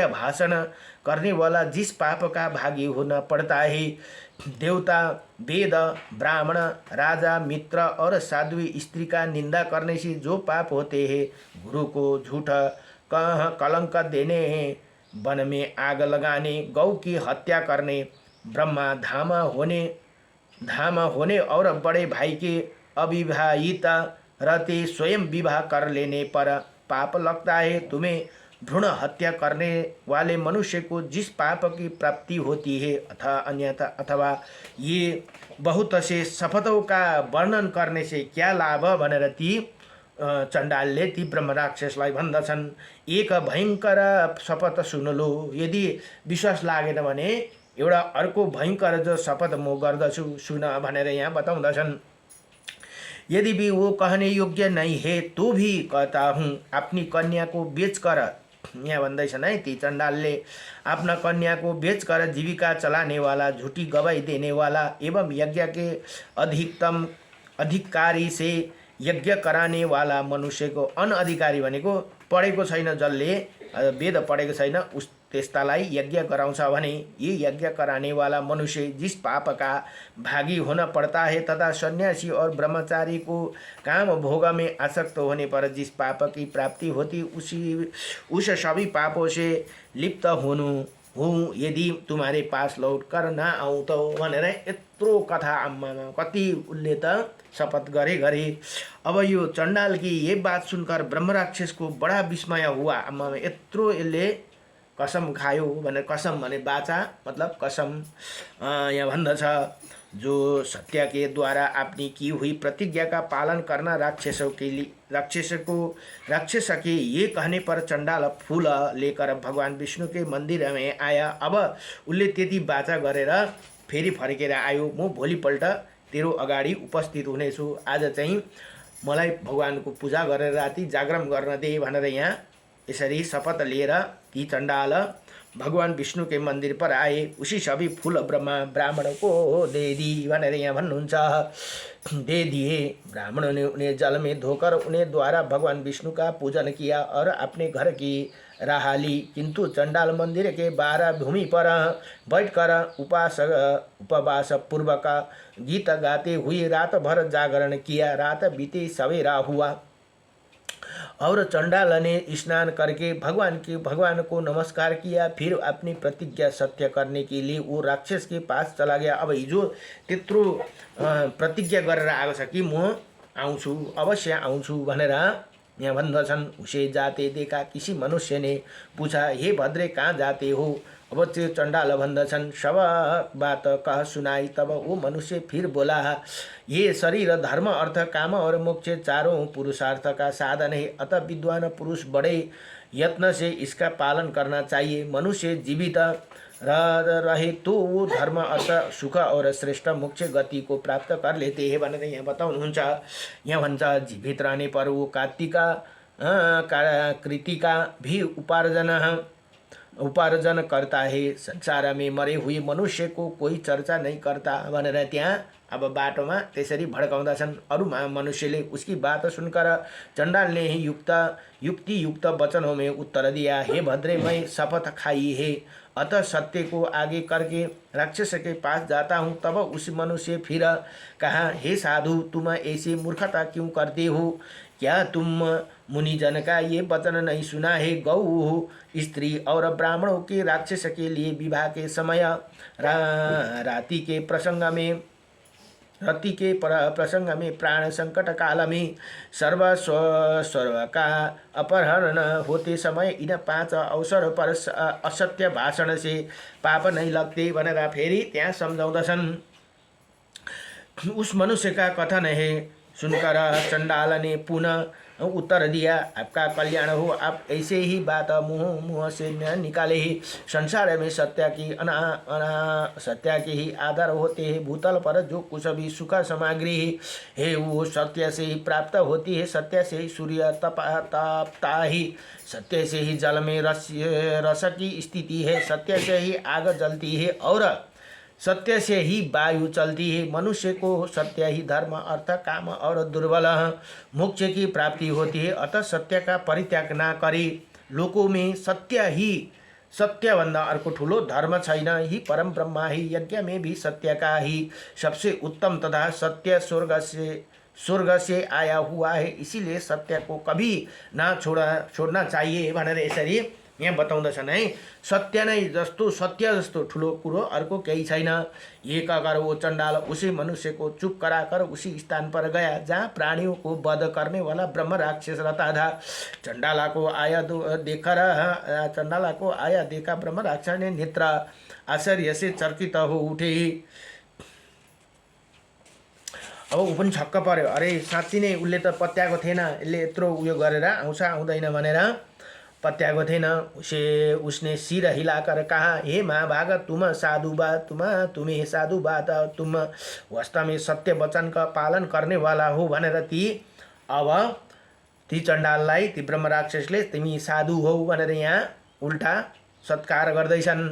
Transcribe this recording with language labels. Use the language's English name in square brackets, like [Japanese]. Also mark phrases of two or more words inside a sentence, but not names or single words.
[Hindi] भाषण करने वाला जिस पाप का भागी होना पड़ता है, देवता, वेद, ब्राह्मण, राजा, मित्र और साध्वी स्त्री का निंदा करने से जो पाप होते हैं, गुरु को झूठ कलंक देने हैं, वन में आग लगाने, गौ की हत्या करने, ब्रह्मा धाम होने और बड़े भाई के अविवाहित रहते स्वयं विवाह कर लेने पर पाप लगता है। तुम्हें भ्रूण हत्या करने वाले मनुष्य को जिस पाप की प्राप्ति होती है, अथवा ये बहुत से शपथों का वर्णन करने से क्या लाभ [Nepali] भनेर ती चण्डालले ती ब्रह्म राक्षसलाई भन्दछन्। [Hindi] एक भयंकर शपथ सुन लो, यदि [Nepali] विश्वास लागेन भने एउटा अर्को भयंकर जो शपथ म गर्दछु सुन भनेर यहाँ बताउँदछन्। [Hindi] यदि भी वो कहने योग्य नहीं है तो भी कहता हूँ, अपनी कन्या को बेचकर, [Nepali] यहाँ भन्दैछन् है ती चण्डालले, [Hindi] अपना कन्या को बेचकर जीविका चलाने वाला, झूठी गवाही देने वाला एवं यज्ञ के अधिकतम अधिकारी से यज्ञ कराने वाला मनुष्य को, [Nepali] अनअधिकारी भनेको पढेको छैन, जसले वेद पढेको छैन उस त्यस्तालाई यज्ञ गराउँछ भने, [Hindi] ये यज्ञ कराने वाला मनुष्य जिस पाप का भागी होना पड़ता है, तथा सन्यासी और ब्रह्मचारी को काम भोग में आसक्त होने पर जिस पाप की प्राप्ति होती, उस सभी पापों से लिप्त हूँ। यदि तुम्हारे पास लौट कर ना आऊँ तो [Nepali] भनेर यत्रो कथा, आम्मामा कति उसले त शपथ गरे। [Hindi] अब यो चण्डाल की ये बात सुनकर ब्रह्म राक्षस को बड़ा विस्मय हुआ। [Nepali] आम्मामा यत्रो यसले कसम खायो भने, कसम भने बाचा मतलब कसम, यहाँ भन्दछ, [Hindi] जो सत्य के द्वारा अपनी की हुई प्रतिज्ञा का पालन करना राक्षस के ये कहने पर चण्डाल फूल लेकर भगवान विष्णु के मंदिर में आया। [Nepali] अब उसले त्यति बाचा गरेर फेरि फर्केर आयो, म भोलिपल्ट तेरो अगाडि उपस्थित हुनेछु, आज चाहिँ मलाई भगवानको पूजा गरेर राति जागरण गर्न दे भनेर यहाँ यसरी शपथ लिएर ती चण्डाल [Hindi] भगवान विष्णु के मंदिर पर आए, उसी सभी फूल ब्रह्मा ब्राह्मण को दे दी [Nepali] भनेर यहाँ भन्नुहुन्छ। [Hindi] दे दिए। ब्राह्मणों ने उन्हें जल में धोकर उन्हें द्वारा भगवान विष्णु का पूजन किया और अपने घर की राह ली। किंतु चंडाल मंदिर के बाहर भूमि पर बैठकर उपवास पूर्वक गीत गाते हुए रात भर जागरण किया। रात बीते सवेरा हुआ और चंडाल ने स्नान करके भगवान को नमस्कार किया। फिर अपनी प्रतिज्ञा सत्य करने के लिए वो राक्षस के पास चला गया। [Nepali] अब हिजो त्यत्रो प्रतिज्ञा गरेर आएको छ कि म आउँछु, अवश्य आउँछु भनेर यहाँ भन्दछन्। [Hindi] उसे जाते देखा किसी मनुष्य ने पूछा, हे भद्रे कहाँ जाते हो? [Nepali] अब त्यो चंडाल भन्दछन्, [Hindi] सब बात कह सुनाई। तब वो मनुष्य फिर बोला, ये शरीर धर्म अर्थ काम और मोक्ष चारों पुरुषार्थ का साधन है, अतः विद्वान पुरुष बड़े यत्न से इसका पालन करना चाहिए। मनुष्य जीवित रहे तो वो धर्म अर्थ सुख और श्रेष्ठ मोक्ष गति को प्राप्त कर लेते हैं [Nepali] भनेर यहाँ बताउनुहुन्छ। यहाँ भन्छ, [Hindi] जीवित रहने पर वो कृतिका भी उपार्जन करता है। संसार में मरे हुए मनुष्य को कोई चर्चा नहीं करता [Nepali] भनेर त्यहाँ अब बाटोमा त्यसरी भड्काउँदछन्। [Hindi] अरू मनुष्यले उसकी बात सुनकर चंडाल ने ही युक्ति युक्त वचनों में उत्तर दिया, हे भद्रे, मैं शपथ खाई है, अतः सत्य को आगे करके राक्षस के पास जाता हूँ। तब उस मनुष्य फिर कहा, हे साधु, तुम ऐसी मूर्खता क्यों करते हो? क्या तुम मुनिजन का ये वचन नहीं सुना है? गौ, स्त्री और ब्राह्मणों के राक्षस के लिए विवाह के समय राति के प्रसंग में प्राण संकट काल में सर्व का अपहरण होते समय इन 5 अवसर पर असत्य भाषण से पाप नहीं लगते [Nepali] भनेर फेरि त्यहाँ सम्झाउँदछन्। [Hindi] उस मनुष्य का कथन है सुनकर चंडाल ने पुनः उत्तर दिया, आपका कल्याण हो, आप ऐसे ही बात मुँह से न निकाले ही। संसार में सत्य के ही आधार होते हैं। भूतल पर जो कुछ भी सुख सामग्री है वो सत्य से ही प्राप्त होती है। सत्य से ही सूर्य तपता ही, सत्य से ही जल में रस की स्थिति है, सत्य से ही आग जलती है और सत्य से ही वायु चलती है। मनुष्य को सत्य ही धर्म अर्थ काम और दुर्बल मोक्ष की प्राप्ति होती है। अतः सत्य का परित्याग न करे। [Nepali] लोकों में सत्यभन्दा अर्को ठुलो धर्म छैन। [Hindi] ही परम ब्रह्मा ही यज्ञ में भी सत्य का ही सबसे उत्तम तथा सत्य स्वर्ग से आया हुआ है। इसीलिए सत्य को कभी ना छोड़ना चाहिए [Nepali] भनेर यसरी यहाँ बताउँदछन् है। सत्य नै जस्तो सत्य जस्तो ठुलो कुरो अर्को केही छैन। [Hindi] एक अगर वो चंडाल उसी मनुष्य को चुप कराकर उसी स्थान पर गया जहाँ प्राणियों को वध करने वाला ब्रह्म राक्षस रहता था। चंडाला को आया देखा ब्रह्म राक्षस ने नेत्र आश्चर्य से चर्कित हो उठे। [Nepali] अब ऊ पनि छक्क पर्यो, अरे साँच्ची नै उसले त पत्याएको थिएन, यसले यत्रो उयो गरेर आउँछ आउँदैन भनेर पत्याएको थिएन। [Hindi] उसने सिर हिलाकर कहा, हे महाभाग, तुम साधु बात तुम वास्तव में सत्य वचन का पालन करने वाला हो [Nepali] भनेर ती चण्डाललाई ती ब्रह्म राक्षसले तिमी साधु हो भनेर यहाँ उल्टा सत्कार गर्दैछन्।